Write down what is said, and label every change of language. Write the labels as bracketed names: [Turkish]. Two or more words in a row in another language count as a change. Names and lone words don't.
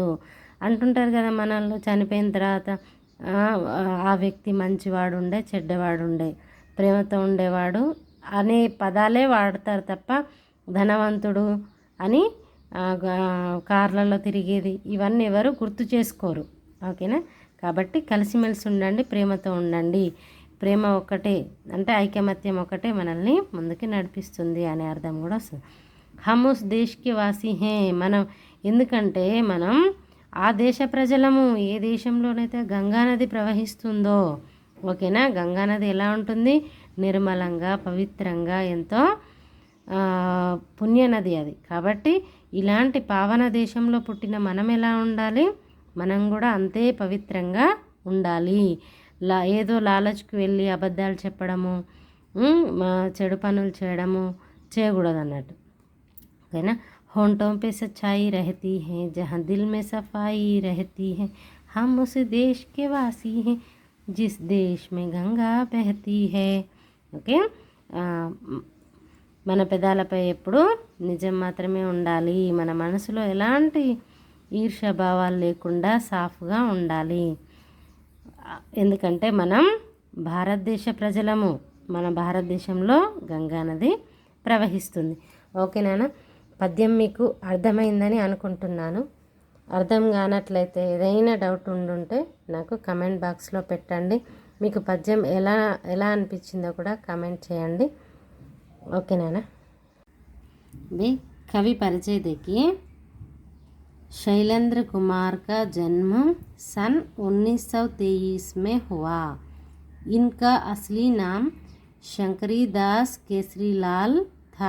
[Telugu] అంటుంటారు కదా మనల్లో, చనిపోయిన తర్వాత ఆ వ్యక్తి మంచివాడు ఉండే, చెడ్డవాడు ఉండే, ప్రేమతో ఉండేవాడు అనే పదాలే వాడతారు తప్ప ధనవంతుడు అని, కార్లలో తిరిగేది, ఇవన్నీ ఎవరు గుర్తు చేసుకోరు. ఓకేనా. కాబట్టి కలిసిమెలిసి ఉండండి, ప్రేమతో ఉండండి. ప్రేమ ఒక్కటే, అంటే ఐకమత్యం ఒకటే మనల్ని ముందుకి నడిపిస్తుంది అనే అర్థం కూడా వస్తుంది. [Hindi] हम उस देश की वासी है, [Telugu] మనం ఎందుకంటే మనం ఆ దేశ ప్రజలము. ఏ దేశంలోనైతే గంగానది ప్రవహిస్తుందో, ఓకేనా, గంగానది ఎలా ఉంటుంది, నిర్మలంగా, పవిత్రంగా, ఎంతో పుణ్యనది అది. కాబట్టి ఇలాంటి పావన దేశంలో పుట్టిన మనం ఎలా ఉండాలి, మనం కూడా అంతే పవిత్రంగా ఉండాలి. ఏదో లాలచ్కి వెళ్ళి అబద్ధాలు చెప్పడము, చెడు పనులు చేయకూడదు అన్నట్టు. ఓకేనా. [Hindi] होंठों पे सच्चाई रहती है, जहाँ दिल में सफाई रहती है, हम उस देश के वासी हैं जिस देश में गंगा बहती है. [Telugu] ఓకే. మన పెదాలపై ఎప్పుడు నిజం మాత్రమే ఉండాలి. మన మనసులో ఎలాంటి ఈర్ష్యాభావాలు లేకుండా సాఫ్గా ఉండాలి. ఎందుకంటే మనం భారతదేశ ప్రజలము, మన భారతదేశంలో గంగానది ప్రవహిస్తుంది. ఓకేనా. పద్యం మీకు అర్థమైందని అనుకుంటున్నాను. అర్థం కానట్లయితే ఏదైనా డౌట్ ఉండుంటే నాకు [English] comment boxలో [Telugu] పెట్టండి. మీకు పద్యం ఎలా అనిపించిందో కూడా కమెంట్ చేయండి. ఓకేనా. [Hindi] भी कवि परिचय देखिए. शैलेंद्र कुमार का जन्म सन 1923 में हुआ. इनका असली नाम शंकरी दास केसरीलाल था.